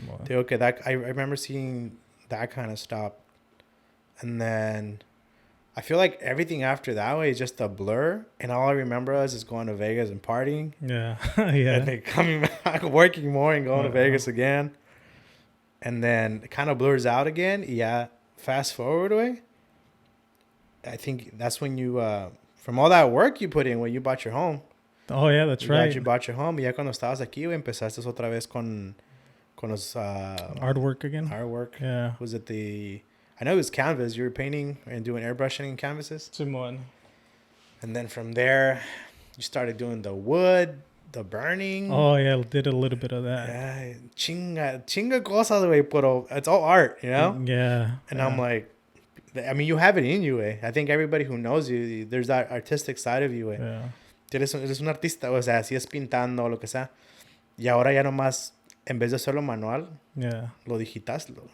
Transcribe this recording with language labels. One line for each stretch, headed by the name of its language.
English: Okay, that I remember seeing that kind of stop. And then I feel like everything after that way is just a blur, and all I remember is going to Vegas and partying. Yeah. And then coming back, working more, and going to Vegas again. And then it kind of blurs out again. Yeah. Fast forward way. I think that's when you, from all that work you put in when you bought your home. Oh, yeah, that's right. You bought your home.
Spanish: Y ya cuando estabas aquí, empezaste otra vez con los...
English: artwork again. Artwork. Yeah. Was it I know it was canvas. You were painting and doing airbrushing in canvases. Simón. And then from there, you started doing the wood, the burning. Oh, yeah, did a little bit of that. Yeah,
Spanish: chinga cosas, güey, pero
English: it's all art, you know? Yeah. And I'm like, I mean, you have it in you, eh? I think everybody who knows you, there's that artistic side of you, eh? Yeah.
Spanish: Eres un artista, o sea, si es pintando o lo que sea. Y ahora ya nomás, en vez de hacerlo manual, lo digitaste.